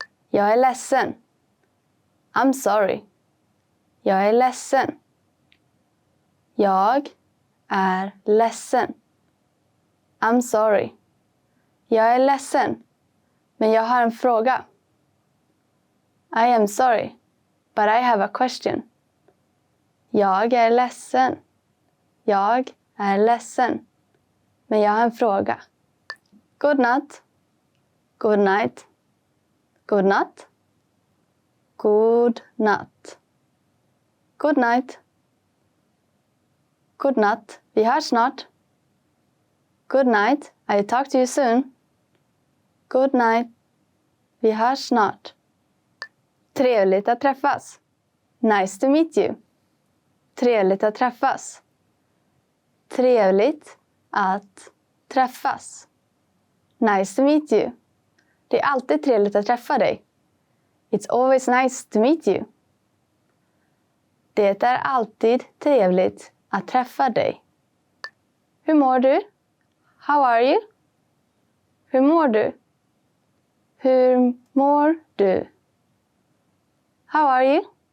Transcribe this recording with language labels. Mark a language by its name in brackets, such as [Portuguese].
[Swedish] Jag är ledsen. [English] I'm sorry. [Swedish] Jag är ledsen. Jag är ledsen. [English] I'm sorry. [Swedish] Jag är ledsen, men jag har en fråga. [English] I am sorry, but I have a question. [Swedish] Jag är ledsen. Jag är ledsen, men jag har en fråga. [English] Good night. Good night. Good night. Good night. Good night. Good night. [Swedish] Vi hörs snart. [English] Good night. I'll talk to you soon. Good night. [Swedish] Vi hörs snart. Trevligt att träffas. [English] Nice to meet you. [Swedish] Trevligt att träffas. Trevligt att träffas. [English] Nice to meet you. [Swedish] Det är alltid trevligt att träffa dig. [English] It's always nice to meet you. [Swedish] Det är alltid trevligt att träffa dig. Hur mår du? [English] How are you? [Swedish] Hur mår du? Hur mår du? [English] How are you?